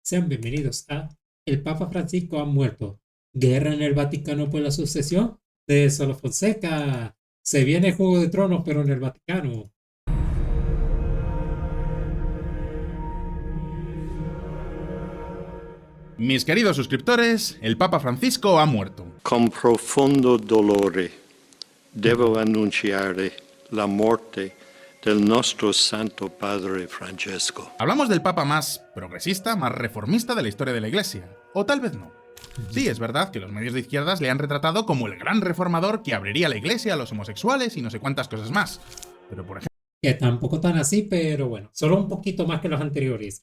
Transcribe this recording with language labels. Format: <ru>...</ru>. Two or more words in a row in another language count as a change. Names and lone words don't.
<es>Sean bienvenidos a El Papa Francisco ha muerto. Guerra en el Vaticano por la sucesión de Solo Fonseca. Se viene Juego de Tronos, pero en el Vaticano. Mis queridos suscriptores, el Papa Francisco ha muerto.</es> <it>Con profondo dolore devo annunciare la morte del nostro Santo Padre Francesco.</it> <es>Hablamos del Papa más progresista, más reformista de la historia de la Iglesia. O tal vez no. Sí, es verdad que los medios de izquierdas le han retratado como el gran reformador que abriría la Iglesia a los homosexuales y no sé cuántas cosas más. Pero por ejemplo, Que tampoco tan así, pero bueno, solo un poquito más que los anteriores.</es>